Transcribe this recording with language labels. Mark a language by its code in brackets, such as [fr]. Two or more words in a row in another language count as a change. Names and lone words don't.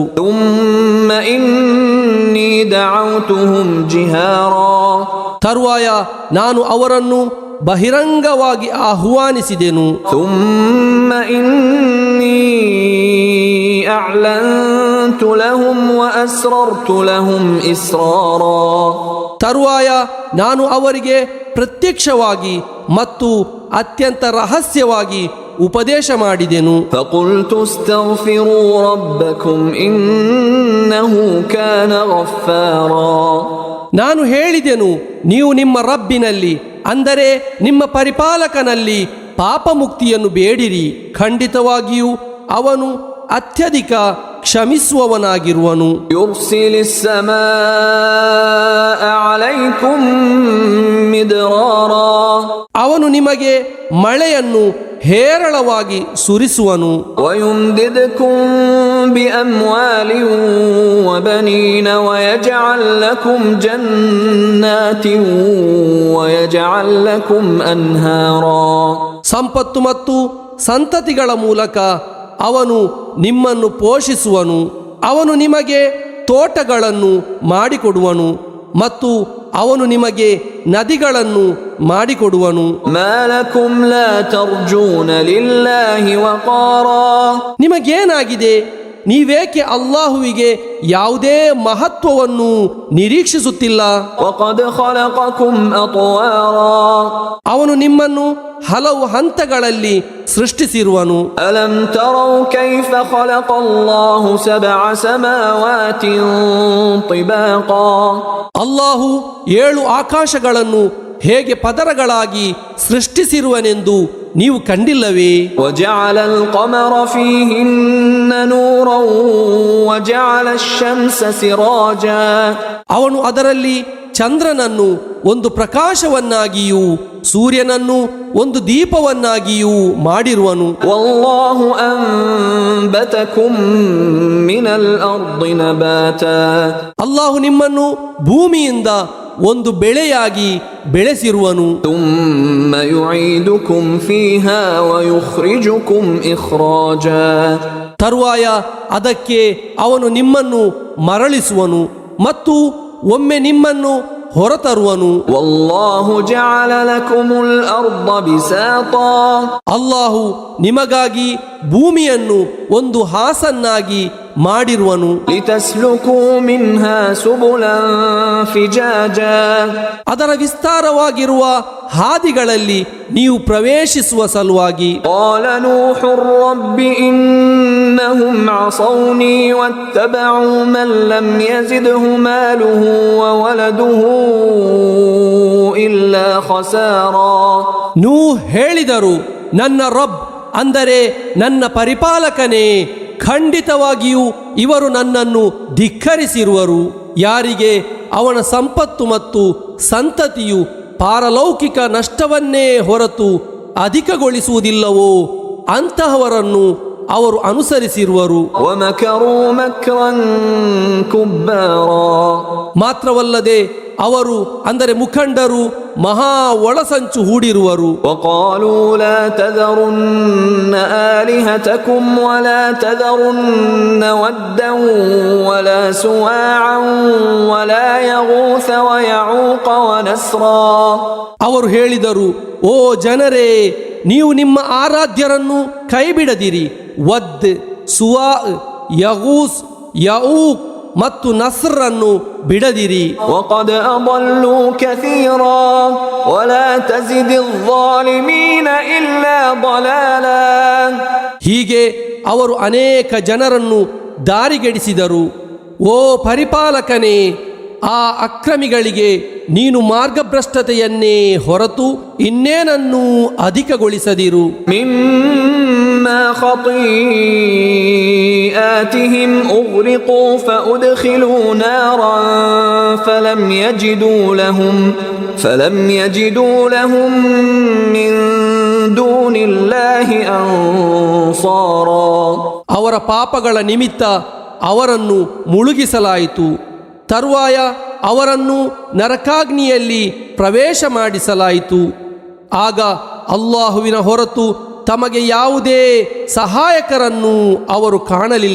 [ar] ثم إني دعوتهم جهارا. [kn] ತರುವಾಯ ನಾನು ಅವರನ್ನು ಬಹಿರಂಗವಾಗಿ ಆಹ್ವಾನಿಸಿದೆನು. [ar] ثم إني أعلنت لهم وأسررت لهم إسرارا. [kn] ತರುವಾಯ ನಾನು ಅವರಿಗೆ ಪ್ರತ್ಯಕ್ಷವಾಗಿ ಮತ್ತು ಅತ್ಯಂತ ರಹಸ್ಯವಾಗಿ ಉಪದೇಶ ಮಾಡಿದೆನು. [ar] فقلت استغفروا ربكم إنه كان غفارا. [kn] ನಾನು ಹೇಳಿದೆನು, ನೀವು ನಿಮ್ಮ ರಬ್ಬಿನಲ್ಲಿ ಅಂದರೆ ನಿಮ್ಮ ಪರಿಪಾಲಕನಲ್ಲಿ ಪಾಪ ಮುಕ್ತಿಯನ್ನು ಬೇಡಿರಿ, ಖಂಡಿತವಾಗಿಯೂ ಅವನು ಅತ್ಯಧಿಕ ಕ್ಷಮಿಸುವವನಾಗಿರುವನು. [ar] يرسل السماء عليكم مدرارا. [kn] ಅವನು ನಿಮಗೆ ಮಳೆಯನ್ನು ಹೇರಳವಾಗಿ ಸುರಿಸುವನು. [ar] ويمددكم بأموال وبنين ويجعل لكم جنات ويجعل لكم أنهارا. [kn] ಸಂಪತ್ತು ಮತ್ತು ಸಂತತಿಗಳ ಮೂಲಕ ಅವನು ನಿಮ್ಮನ್ನು ಪೋಷಿಸುವನು. ಅವನು ನಿಮಗೆ ತೋಟಗಳನ್ನು ಮಾಡಿಕೊಡುವನು ಮತ್ತು ಅವನು ನಿಮಗೆ ನದಿಗಳನ್ನು ಮಾಡಿಕೊಡುವನು. [ar] ما لكم لا ترجون لله وقارا. [kn] ನಿಮಗೇನಾಗಿದೆ? ನೀವೇಕೆ ಅಲ್ಲಾಹುವಿಗೆ ಯಾವುದೇ ಮಹತ್ವವನ್ನು ನಿರೀಕ್ಷಿಸುತ್ತಿಲ್ಲ? [ar] وقد خلقكم أطوارا [kn] ಅವನು ನಿಮ್ಮನ್ನು ಹಲವು ಹಂತಗಳಲ್ಲಿ ಸೃಷ್ಟಿಸಿರುವನು. [ar] ألم تروا كيف خلق الله 7 سماوات طباقا [kn] ಅಲ್ಲಾಹು 7 ಆಕಾಶಗಳನ್ನು ಹೇಗೆ ಪದರಗಳಾಗಿ ಸೃಷ್ಟಿಸಿರುವನೆಂದು ನೀವು ಕಂಡಿಲ್ಲವೇ? [ar] وجعل القمر فيهن نورا وجعل الشمس سراجا [kn] ಅವನು ಅದರಲ್ಲಿ ಚಂದ್ರನನ್ನು ಒಂದು ಪ್ರಕಾಶವನ್ನಾಗಿಯೂ ಸೂರ್ಯನನ್ನು ಒಂದು ದೀಪವನ್ನಾಗಿಯೂ ಮಾಡಿರುವನು. [ar] والله أنبتكم من الأرض نباتا [kn] ಅಲ್ಲಾಹು ನಿಮ್ಮನ್ನು ಭೂಮಿಯಿಂದ ಒಂದು ಬೆಳೆಯಾಗಿ ಬೆಳೆಸಿರುವನು. [ar] ثم يعيدكم فيها ويخرجكم إخراجا [kn] ತರುವಾಯ ಅದಕ್ಕೆ ಅವನು ನಿಮ್ಮನ್ನು ಮರಳಿಸುವನು ಮತ್ತು ಒಮ್ಮೆ ನಿಮ್ಮನ್ನು ಹೊರತರುವನು. [ar] والله جعل لكم الأرض بساطا [kn] ಅಲ್ಲಾಹು ನಿಮಗಾಗಿ ಭೂಮಿಯನ್ನು ಒಂದು ಹಾಸನ್ನಾಗಿ ಮಾಡಿರುವನು. [ar] لتسلكوا منها سبلا فجاجا [kn] ಅದರ ವಿಸ್ತಾರವಾಗಿರುವ ಹಾದಿಗಳಲ್ಲಿ ನೀವು ಪ್ರವೇಶಿಸುವ ಸಲುವಾಗಿ. [ar] قال نوح رب إنهم عصوني واتبعوا من لم يزده ماله وولده إلا خسارا [kn] ನೂಹ್ ಹೇಳಿದರು, ನನ್ನ ರಬ್ ಅಂದರೆ ನನ್ನ ಪರಿಪಾಲಕನೇ, ಖಂಡಿತವಾಗಿಯೂ ಇವರು ನನ್ನನ್ನು ಧಿಕ್ಕರಿಸಿರುವರು. ಯಾರಿಗೆ ಅವನ ಸಂಪತ್ತು ಮತ್ತು ಸಂತತಿಯು ಪಾರಲೌಕಿಕ ನಷ್ಟವನ್ನೇ ಹೊರತು ಅಧಿಕಗೊಳಿಸುವುದಿಲ್ಲವೋ ಅಂತಹವರನ್ನು ಅವರು ಅನುಸರಿಸಿರುವರು. [ar] ومكروا مكرا كبارا [kn] ಮಾತ್ರವಲ್ಲದೆ ಅವರು ಅಂದರೆ ಮುಖಂಡರು ಮಹಾ ಒಳಸಂಚು ಹೂಡಿರುವರು. [ar] وقالوا لا تذرن آلهتكم ولا تذرن ودا ولا سواعا ولا يغوث ويعوق ونسرا [kn] ಅವರು ಹೇಳಿದರು, ಓ ಜನರೇ, ನೀವು ನಿಮ್ಮ ಆರಾಧ್ಯರನ್ನು ಕೈಬಿಡದಿರಿ. ವದ್, ಸುವಾ, ಯಗೂಸ್, ಯಊಕ್ ಮತ್ತು ನಸ್ರನ್ನು ಬಿಡದಿರಿ. [ar] وقد أضلوا كثيرا ولا تزد الظالمين إلا ضلالا [kn] ಹೀಗೆ ಅವರು ಅನೇಕ ಜನರನ್ನು ದಾರಿಗೆಡಿಸಿದರು. ಓ ಪರಿಪಾಲಕನೇ, ಆ ಅಕ್ರಮಿಗಳಿಗೆ ನೀನು ಮಾರ್ಗಭ್ರಷ್ಟತೆಯನ್ನೇ ಹೊರತು ಇನ್ನೇನನ್ನೂ ಅಧಿಕಗೊಳಿಸದಿರು. [ar] مما خطيئاتهم أغرقوا فأدخلوا نارا فلم يجدوا لهم من دون الله أنصارا [kn] ಅವರ ಪಾಪಗಳ ನಿಮಿತ್ತ ಅವರನ್ನು ಮುಳುಗಿಸಲಾಯಿತು. ತರುವಾಯ ಅವರನ್ನು ನರಕಾಗ್ನಿಯಲ್ಲಿ ಪ್ರವೇಶ ಮಾಡಿಸಲಾಯಿತು. ಆಗ ಅಲ್ಲಾಹುವಿನ ಹೊರತು ತಮಗೆ ಯಾವುದೇ ಸಹಾಯಕರನ್ನು ಅವರು ಕಾಣಲಿಲ್ಲ.